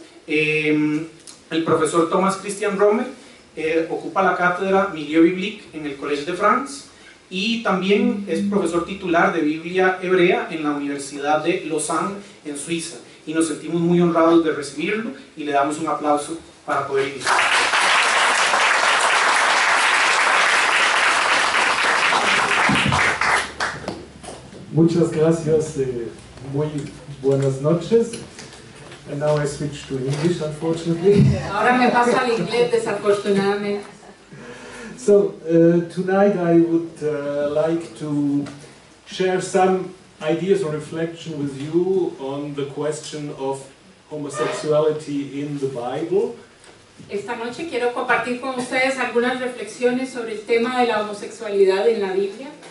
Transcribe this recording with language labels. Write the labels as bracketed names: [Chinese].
[Spanish] El profesor Thomas Römer ocupa la cátedra Milieu Biblique en el Collège de France y también es profesor titular de Biblia hebrea en la Universidad de Lausanne en Suiza, y nos sentimos muy honrados de recibirlo y le damos un aplauso para poder iniciar. Muchas gracias, muy buenas noches. [English] And now I switch to English, unfortunately. [Spanish] Ahora me paso al inglés, desafortunadamente. [English] So, tonight I would like to share some ideas or reflection with you on the question of homosexuality in the Bible. [Spanish] Esta noche quiero compartir con ustedes algunas reflexiones sobre el tema de la homosexualidad en la Biblia.